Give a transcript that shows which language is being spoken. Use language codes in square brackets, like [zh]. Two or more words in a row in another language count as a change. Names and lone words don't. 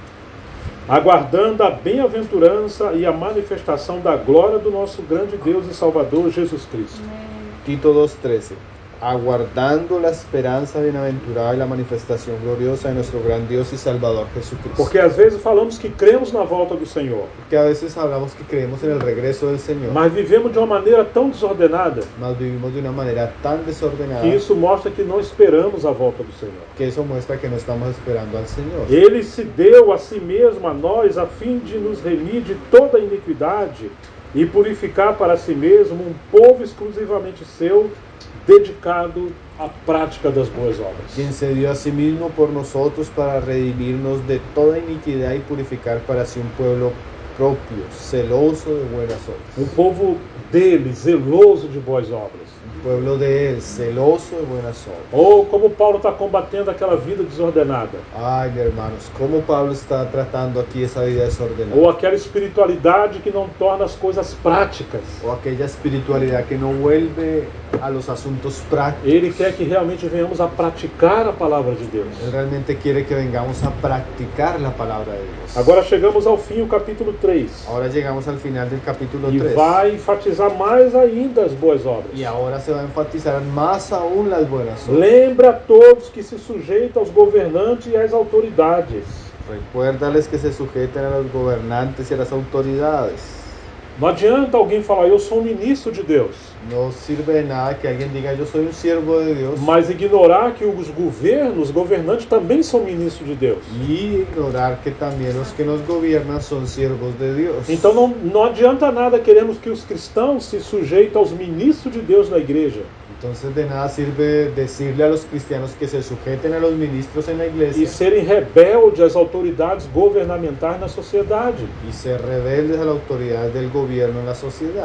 [pt] aguardando a bem-aventurança e a manifestação da glória do nosso grande Deus e Salvador Jesus Cristo. Tito 2:13. [es] Aguardando la esperanza bienaventurada y la manifestación gloriosa de nuestro gran Dios y Salvador Jesucristo. [pt] Porque às vezes falamos que cremos na volta do Senhor, [es] Porque a veces hablamos que creemos en el regreso del Señor, [pt] mas vivemos de uma maneira tão desordenada [es] mas vivimos de una manera tan desordenada [pt] que isso mostra que não esperamos a volta do Senhor. [es] que eso muestra que no estamos esperando al Señor. [pt] Ele se deu a si mesmo a nós a fim de nos remir de toda iniquidade e purificar para si mesmo um povo exclusivamente seu, dedicado à prática das boas obras. [es] Quien se dio a sí mismo por nosotros para redimirnos de toda iniquidad y purificar para sí un pueblo propio, celoso de buenas obras. [pt] Um povo dele, zeloso de boas obras. [es] Un pueblo de él, celoso de buenas obras. [pt] Ou como Paulo está combatendo aquela vida desordenada. [es] Ay, mis hermanos, cómo Pablo está tratando aquí esa vida desordenada. [pt] Ou aquela espiritualidade que não torna as coisas práticas. [es] O aquella espiritualidad que no vuelve a los asuntos prácticos. [pt] Ele quer que realmente venhamos a praticar a palavra de Deus. [es] Él realmente quiere que vengamos a practicar la palabra de Dios. [pt] Agora chegamos ao fim, o capítulo 3. [es] Ahora llegamos al final del capítulo [pt] E 3. vai enfatizar mais ainda as boas obras. [es] Y ahora se se va a enfatizar más aún las buenas obras. [pt] Lembra a todos que se sujeitam aos governantes e às autoridades. [es] Recuérdales que se sujeten a los gobernantes y a las autoridades. [pt] Não adianta alguém falar, eu sou um ministro de Deus, [es] No sirve de nada que alguien diga yo soy un siervo de Dios [pt] mas ignorar que os governantes também são ministros de Deus. [es] y ignorar que también los que nos gobiernan son siervos de Dios. [pt] Então não adianta nada queremos que os cristãos se sujeitem aos ministros de Deus na igreja. [es] Entonces de nada sirve decirle a los cristianos que se sujeten a los ministros en la [pt] E [es] iglesia [pt] serem rebeldes às autoridades governamentais na sociedade. [es] y ser rebeldes a la autoridad del gobierno en la sociedad.